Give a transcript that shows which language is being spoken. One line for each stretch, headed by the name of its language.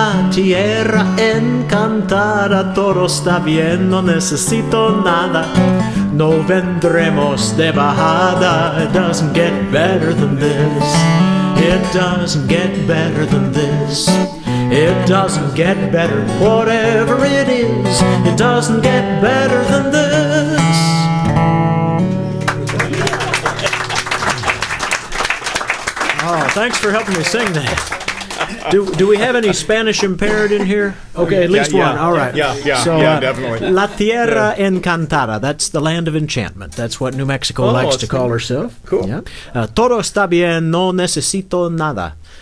Spanish: Tierra encantada, todo está bien, no necesito nada. No vendremos de bajada.
English: It doesn't get better than this. It doesn't get better than this. It doesn't get better, whatever it is. It doesn't get better than this. Oh, thanks for helping me sing that. Do we have any Spanish impaired in here? Okay, at least one. All right. So, definitely.
Spanish: La Tierra Encantada.
English: That's the land of enchantment. That's what New Mexico likes to call herself. Cool. Yeah.
Spanish: Todo está bien, no necesito nada.